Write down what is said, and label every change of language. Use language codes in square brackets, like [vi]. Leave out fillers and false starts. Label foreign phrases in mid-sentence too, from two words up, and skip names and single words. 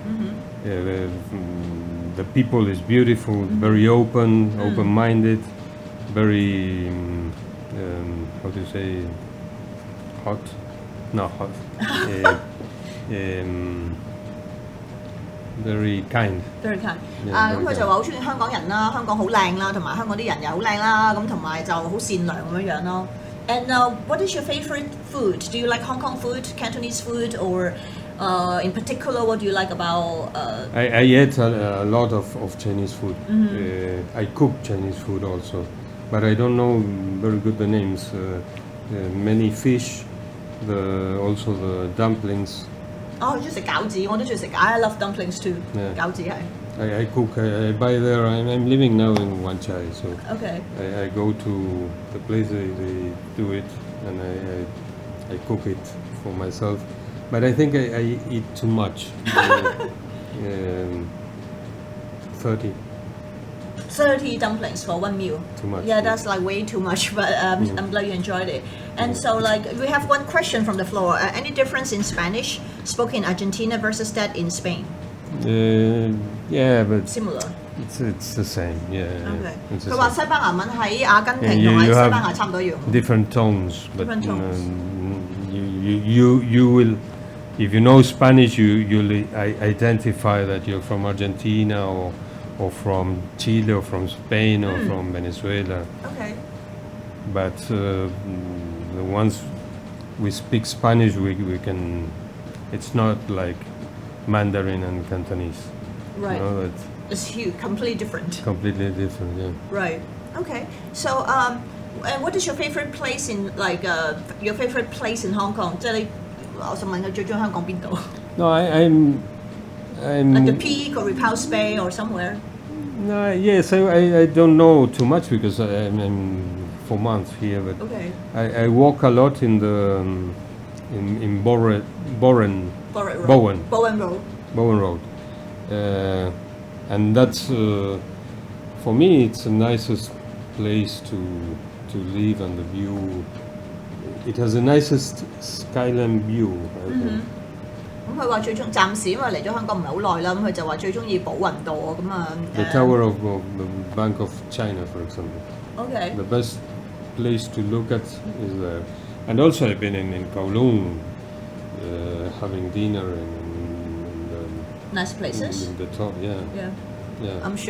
[en] The people is beautiful, very open-minded, very how do you say hot? Not hot. Very kind. Very kind. Yeah, [yue] 咁佢就話好中意香港人啦，香港好靚啦，同埋香港啲人又好靚啦，咁同埋就好善良咁樣樣咯。 [en] And what is your favorite food? Do you like Hong Kong food, Cantonese food, or in particular, what do you like about? I ate a lot of Chinese food. I cook Chinese food also, but I don't know very good the names. Many fish, also the dumplings. [yue] 哦，中意食餃子，我都中意食。 [en] I love dumplings too. Yeah. [yue] 餃子係。 [en] I cook. I buy there. I'm living now in Wan Chai, so Okay. I go to the place they do it, and I cook it for myself. But I think I eat too much. 30 dumplings for one meal. Too much. Yeah, that's like way too much, but I'm glad you enjoyed it. And so like we have one question from the floor. Any difference in Spanish spoken in Argentina versus that in Spain? Yeah, but Similar. it's the same. Yeah. Okay. It's the [yue] 佢話 [en] same. [yue] 西班牙文喺阿根廷 [en] Yeah, [yue] 同 [en] you [yue] 喺西 [en] have [yue] 班牙差唔多樣。 [en] different tones, but Different tones. You will, if you know Spanish, you'll identify that you're from Argentina or from Chile or from Spain or from Venezuela. Okay. But the ones we speak Spanish, we can. It's not like Mandarin and Cantonese. Right. You know, it's It's huge, completely different. completely different. Yeah. Right. Okay. So and what is your favorite place in like your favorite place in Hong Kong? [yue] 即係你，我想問佢最中意香港邊度 [en] No, I'm. ？Like the Peak or Repulse Bay or somewhere? No, yes, I don't know too much because I'm 4 months here, but Okay. I walk a lot in the in Bowen Road. Bowen Road. Road, and that's for me it's the nicest place to live, and the view. It has the nicest skyline view. I think. [yue] 咁佢話最終暫時因為嚟咗香港唔係好耐啦，咁佢就話最中意寶雲道啊，咁啊 [en] The Tower of the Bank of China, for example. Okay. The best place to look at is there. And also I've been in Kowloon having dinner in the, Nice places. in the top, yeah, Yeah, I'm sure.